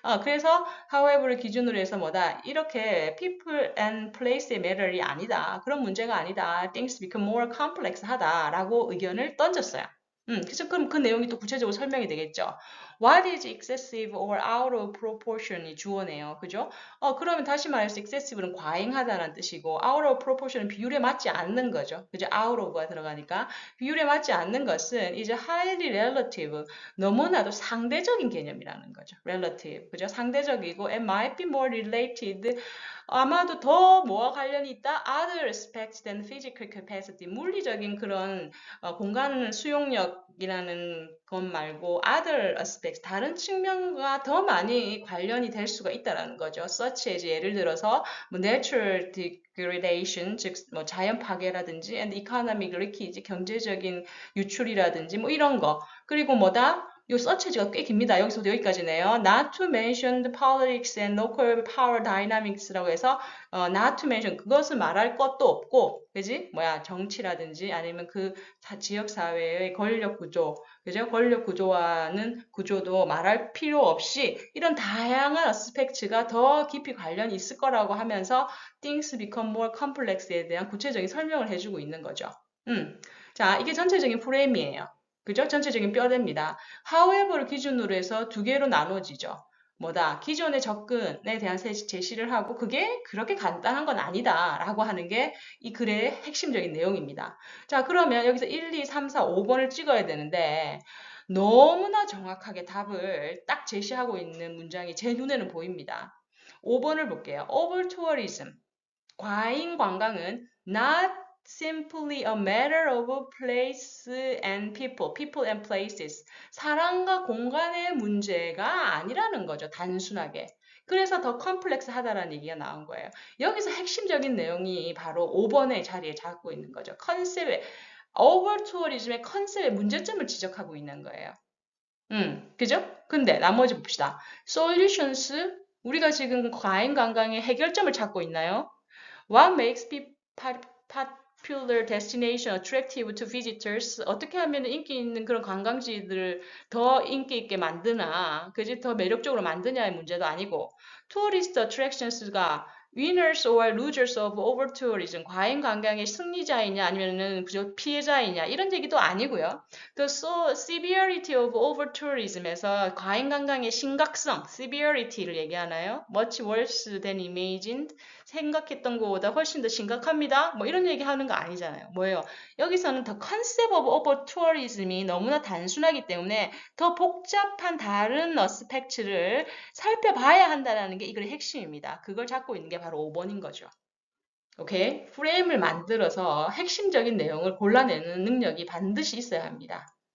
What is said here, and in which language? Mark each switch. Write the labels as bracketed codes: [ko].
[ko] 그래서 however를 기준으로 해서 뭐다? 이렇게 [en] people and place [ko] 의 matter이 아니다. 그런 문제가 아니다. [en] Things become more complex [ko] 하다라고 의견을 던졌어요. 그래서 그럼 그 내용이 또 구체적으로 설명이 되겠죠. [en] What is excessive or out of proportion이 [ko] 주어네요. 그죠? 그러면 다시 말해서 excessive는 과잉하다는 뜻이고 out of proportion은 비율에 맞지 않는 거죠. 그죠? out of가 들어가니까 비율에 맞지 않는 것은 이제 highly relative, 너무나도 상대적인 개념이라는 거죠. relative. 그죠? 상대적이고 [en] and might be more related [ko] 아마도 더 뭐와 관련이 있다? [en] Other aspects than physical capacity. [ko] 물리적인 그런 공간 수용력이라는 것 말고 [en] other aspects, [ko] 다른 측면과 더 많이 관련이 될 수가 있다라는 거죠. such as 예를 들어서 뭐 [en] natural degradation, [ko] 즉 뭐 자연 파괴라든지 [en] and economic leakage, [ko] 경제적인 유출이라든지 뭐 이런 거. 그리고 뭐다? 요 서치지가 꽤 깁니다. 여기서부터 여기까지네요. [en] Not to mention the politics and local power dynamics라고 해서 not to mention [ko] 그것을 말할 것도 없고, 그지? 뭐야 정치라든지 아니면 그 지역 사회의 권력 구조, 그죠? 권력 구조와는 구조도 말할 필요 없이 이런 다양한 어스펙트가 더 깊이 관련이 있을 거라고 하면서 [en] things become more complex [ko] 에 대한 구체적인 설명을 해주고 있는 거죠. 자, 이게 전체적인 프레임이에요. 그죠? 전체적인 뼈대입니다. however를 기준으로 해서 두 개로 나눠지죠. 뭐다? 기존의 접근에 대한 제시를 하고 그게 그렇게 간단한 건 아니다 라고 하는 게 이 글의 핵심적인 내용입니다. 자, 그러면 여기서 1, 2, 3, 4, 5번을 찍어야 되는데 너무나 정확하게 답을 딱 제시하고 있는 문장이 제 눈에는 보입니다. 5번을 볼게요. over tourism. 과잉 관광은 not [en] simply a matter of place and people, people and places. [ko] 사람과 공간의 문제가 아니라는 거죠. 단순하게. 그래서 더 컴플렉스하다라는 얘기가 나온 거예요. 여기서 핵심적인 내용이 바로 5번의 자리에 잡고 있는 거죠. 컨셉의 오버 투어리즘의 컨셉의 문제점을 지적하고 있는 거예요. 그죠? 근데 나머지 봅시다. solutions 우리가 지금 과잉 관광의 해결점을 찾고 있나요? [en] What makes popular destination attractive to visitors? [ko] 어떻게 하면 인기 있는 그런 관광지들을 더 인기 있게 만드나, 그지? 더 매력적으로 만드냐의 문제도 아니고, tourist attractions가 [en] winners or losers of over tourism, [ko] 과잉 관광의 승리자이냐 아니면은 그저 피해자이냐 이런 얘기도 아니고요. [en] The severity of over tourism [ko] 에서 과잉 관광의 심각성, severity를 얘기하나요? [en] Much worse than imagined. [ko] 생각했던 것보다 훨씬 더 심각합니다. 뭐 이런 얘기 하는 거 아니잖아요. 뭐예요? 여기서는 더 컨셉 오브 오버 투어리즘이 너무나 단순하기 때문에 더 복잡한 다른 어스펙트를 살펴봐야 한다는 게 이글의 핵심입니다. 그걸 잡고 있는 게 바로 5번인 거죠. 오케이? 프레임을 만들어서 핵심적인 내용을 골라내는 능력이 반드시 있어야 합니다.